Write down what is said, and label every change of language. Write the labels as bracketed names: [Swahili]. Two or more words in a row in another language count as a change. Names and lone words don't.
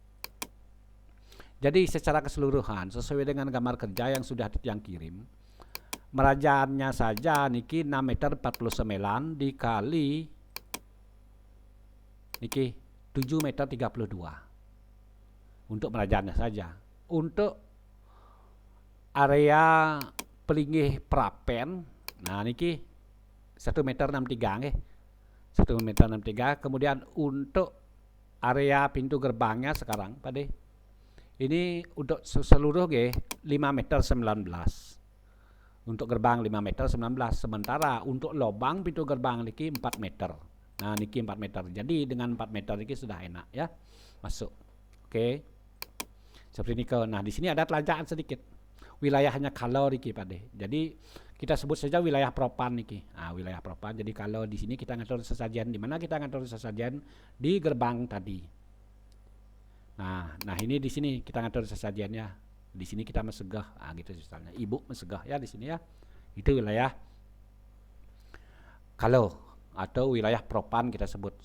[Indonesian] Jadi secara keseluruhan sesuai dengan gambar kerja yang sudah yang kirim, merajannya saja niki 6 meter 49 dikali niki 7 meter 32 untuk merajannya saja. Untuk area pelinggih prapen, nah niki 1 meter 63 nggih. 1 meter 63. Kemudian untuk area pintu gerbangnya sekarang Pak De. Ini untuk seluruh nggih 5 meter 19. Untuk gerbang 5 meter 19. Sementara untuk lubang pintu gerbang niki 4 meter. Nah niki 4 meter. Jadi dengan 4 meter niki sudah enak ya masuk. Oke. Seperti ini nah di sini ada telanjaan sedikit. Wilayahnya kalau niki Pak De. Jadi kita sebut saja wilayah propan niki. Nah, wilayah propan. Jadi kalau di sini kita ngatur sesajen, di mana kita ngatur sesajen di gerbang tadi. Nah ini di sini kita ngatur sesajennya. Di sini kita mesegah, gitu misalnya. Ibu mesegah ya di sini ya. Itu wilayah kalau atau wilayah propan kita sebut.